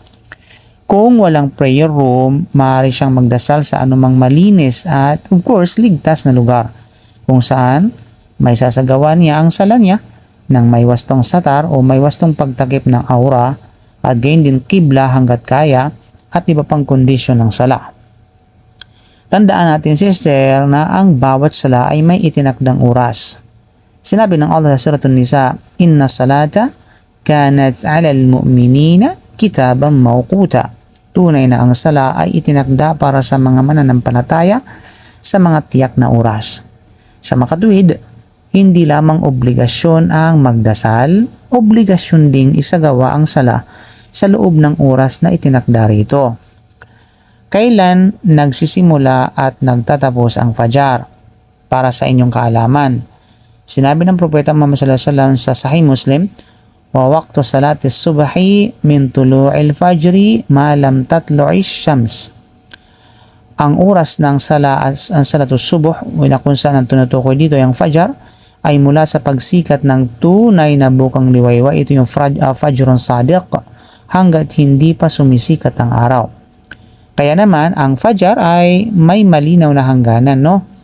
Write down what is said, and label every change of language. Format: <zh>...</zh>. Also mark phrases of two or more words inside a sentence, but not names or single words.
<tl>Kung walang prayer room, maaari siyang magdasal sa anumang malinis at</tl> <en>of course</en> <tl>ligtas na lugar kung saan may sasagawa niya ang sala niya ng may wastong satar o may wastong pagtakip ng aura at gayon din kibla hanggat kaya at iba pang kondisyon ng sala. Tandaan natin sister na ang bawat sala ay may itinakdang oras. Sinabi ng Allah sa Suratun Nisa,</tl> <ar>إن الصلاة كانت على المؤمنين كتابا موقوتا.</ar> <tl>Tunay na ang sala ay itinakda para sa mga mananampalataya sa mga tiyak na oras. Sa makatuwid, hindi lamang obligasyon ang magdasal, obligasyon ding isagawa ang sala sa loob ng oras na itinakda rito. Kailan nagsisimula at nagtatapos ang fajar? Para sa inyong kaalaman, sinabi ng Propeta Muhammad</tl> <ar>صلى الله عليه وسلم</ar> <tl>sa Sahih Muslim,</tl> <ar>ووقت صلاة الصبح من طلوع الفجر ما لم تطلع الشمس.</ar> <tl>Ang oras ng</tl> <ar>صلاة الصبح,</ar> <tl>kung saan ang tinutukoy dito yung fajar, ay mula sa pagsikat ng tunay na bukang liwayway, ito yung</tl> <ar>فجر صادق,</ar> <tl>hanggat hindi pa sumisikat ang araw. Kaya naman, ang fajar ay may malinaw na hangganan, no?</tl>